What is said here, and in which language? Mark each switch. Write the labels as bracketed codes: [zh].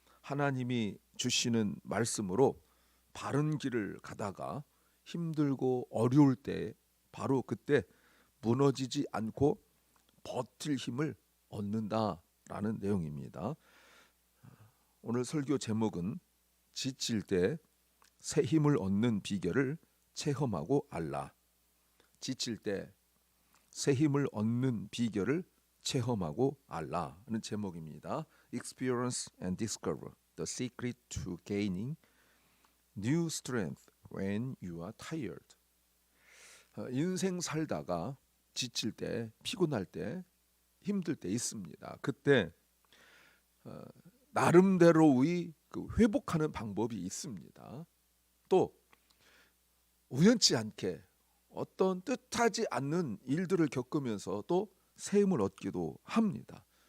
[ko] 하나님이 주시는 말씀으로 바른 길을 가다가 힘들고 어려울 때 바로 그때 무너지지 않고 버틸 힘을 얻는다라는 내용입니다. 오늘 설교 제목은 지칠 때 새 힘을 얻는 비결을 체험하고 알라. 지칠 때 새 힘을 얻는 비결을 체험하고 알라는 제목입니다. [en] Experience and discover the secret to gaining new strength when you are tired. [ko] 인생 살다가 지칠 때, 피곤할 때, 힘들 때 있습니다. 그때 나름대로의 그 회복하는 방법이 있습니다. 또 우연치 않게 어떤 뜻하지 않는 일들을 겪으면서 또 새 힘을 얻기도 합니다.